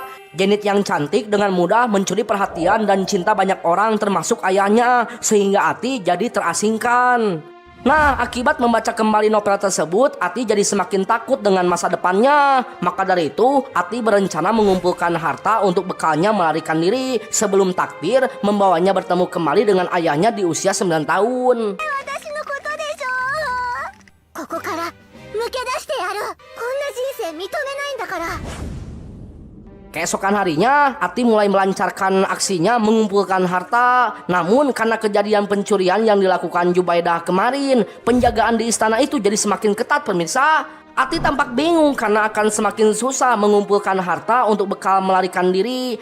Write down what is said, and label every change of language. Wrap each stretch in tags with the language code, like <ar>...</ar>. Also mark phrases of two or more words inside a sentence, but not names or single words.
<id>Jenit yang cantik dengan mudah mencuri perhatian dan cinta banyak orang termasuk ayahnya, sehingga Ati jadi terasingkan. Nah, akibat membaca kembali novel tersebut, Ati jadi semakin takut dengan masa depannya. Maka dari itu, Ati berencana mengumpulkan harta untuk bekalnya melarikan diri sebelum takdir membawanya bertemu kembali dengan ayahnya di usia 9 tahun.</id> <ja>ここから抜け出してやる。こんな人生認めないんだから。</ja> <id>Keesokan harinya, Ati mulai melancarkan aksinya mengumpulkan harta. Namun karena kejadian pencurian yang dilakukan Jubaidah kemarin, penjagaan di istana itu jadi semakin ketat pemirsa. Ati tampak bingung karena akan semakin susah mengumpulkan harta untuk bekal melarikan diri.</id>